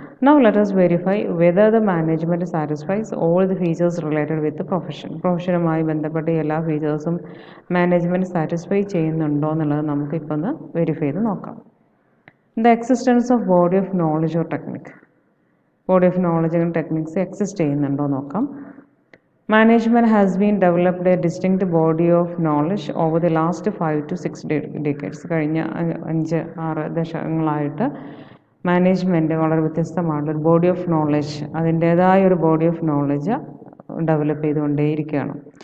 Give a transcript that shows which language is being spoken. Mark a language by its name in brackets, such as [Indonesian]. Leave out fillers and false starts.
[English] Now let us verify whether the management satisfies all the features related with profession. [Malayalam] പ്രൊഫഷനുമായി ബന്ധപ്പെട്ട എല്ലാ ഫീച്ചേഴ്സും management satisfy ചെയ്യുന്നുണ്ടോ എന്നുള്ളത് നമുക്കിപ്പോൾ ഒന്ന് വെരിഫൈ ചെയ്ത് നോക്കാം. [English] The existence of body of knowledge or technique. Body of knowledge and techniques exist [Malayalam] ചെയ്യുന്നുണ്ടോ നോക്കാം. [English] Management has been developed a distinct body of knowledge over the last 5 to 6 decades. [Malayalam] കഴിഞ്ഞ 5-6 ദശകങ്ങളായിട്ട് management വളരെ വ്യത്യസ്തമായിട്ടുള്ള ബോഡി ഓഫ് നോളജ്, അതിൻ്റേതായ ഒരു body of knowledge develop ചെയ്തുകൊണ്ടേയിരിക്കുകയാണ്.